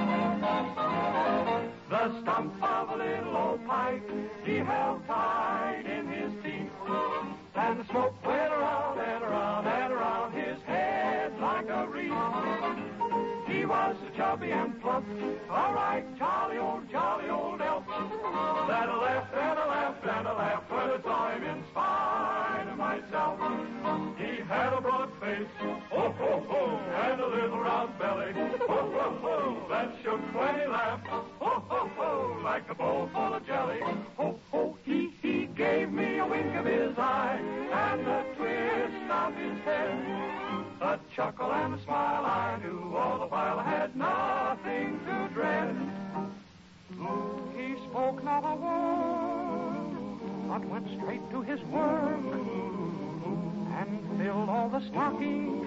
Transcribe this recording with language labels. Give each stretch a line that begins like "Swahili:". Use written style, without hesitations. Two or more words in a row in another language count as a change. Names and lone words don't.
English: The stump of a little old pipe he held tight in his teeth, and the smoke went around and around and around his head like a wreath. He was so chubby and plump, a right jolly old elf, that I laughed and I laughed and I laughed when I saw him in spite of myself. He had a broad face, oh, ho, ho, and a little round belly, oh, ho, ho, that shook when he laughed, oh, ho, ho, like a bowl full of jelly. Oh, ho, he gave me a wink of his eye and a twist of his head, a chuckle and a smile I knew all the while I had nothing to dread. He spoke not a word, but went straight to his work and filled all the stockings.